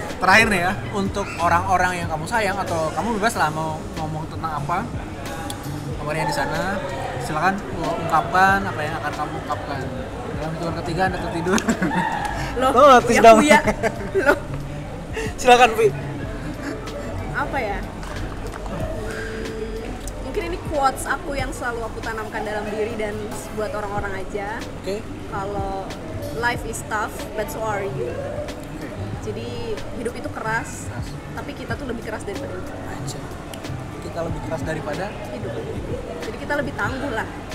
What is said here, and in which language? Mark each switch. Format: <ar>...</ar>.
<id>Terakhir nih ya, untuk orang-orang yang kamu sayang atau kamu bebas lah mau ngomong tentang apa kabarnya di sana, silakan ungkapkan apa yang akan kamu ungkapkan. Dalam hitungan ketiga Anda tertidur. Loh,</id> <en>notice</en> <id>ya dong. Buya. Loh, Silakan, Vi. apa ya? Mungkin ini quotes aku yang selalu aku tanamkan dalam diri dan buat orang-orang aja. Oke.</id> <en>Kalau life is tough, but so are you.</en> <id>Jadi hidup itu keras, tapi kita tuh lebih keras daripada itu. Aja. Kita lebih keras daripada Hidup. Jadi kita lebih tangguh lah.</id>